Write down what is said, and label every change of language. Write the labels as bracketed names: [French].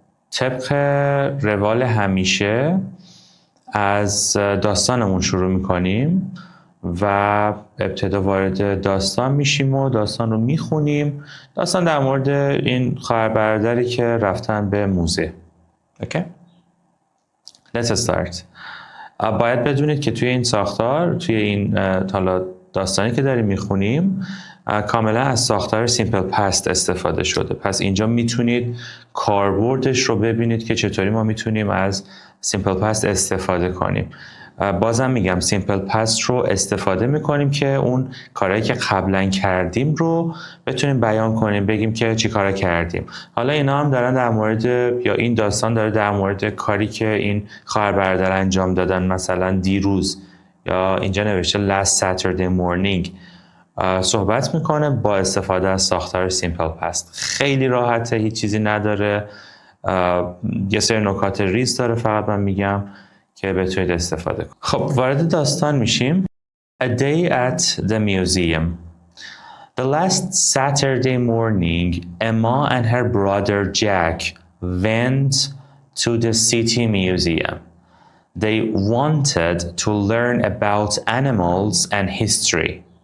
[Persian] طبق روال همیشه از داستانمون شروع میکنیم و ابتدا وارد داستان میشیم و داستان رو میخونیم. داستان در مورد این خواهر برادری که رفتن به موزه. اوکی؟ [English] Let's start. [Persian] باید بدونید که توی این ساختار، توی این حالا داستانی که داریم میخونیم، کاملا از ساختار سیمپل پست استفاده شده. پس اینجا میتونید کاربردش رو ببینید که چطوری ما میتونیم از سیمپل پست استفاده کنیم. بازم میگم سیمپل پست رو استفاده میکنیم که اون کارهایی که قبلا کردیم رو بتونیم بیان کنیم، بگیم که چی کارا کردیم. حالا اینا هم دارن در مورد، یا این داستان داره در مورد کاری که این خواهر برادر انجام دادن، مثلا دیروز، یا اینجا نوشته [English] last Saturday morning، [Persian] صحبت میکنه با استفاده از ساختار سیمپل پست. خیلی راحته، هیچ چیزی نداره، یه سری نکات ریز داره، فقط من میگم که بتونید استفاده کنید. خب وارد داستان میشیم. [English] A day at the museum. The last Saturday morning, Emma and her brother Jack went to the city museum. They wanted to learn about animals and history.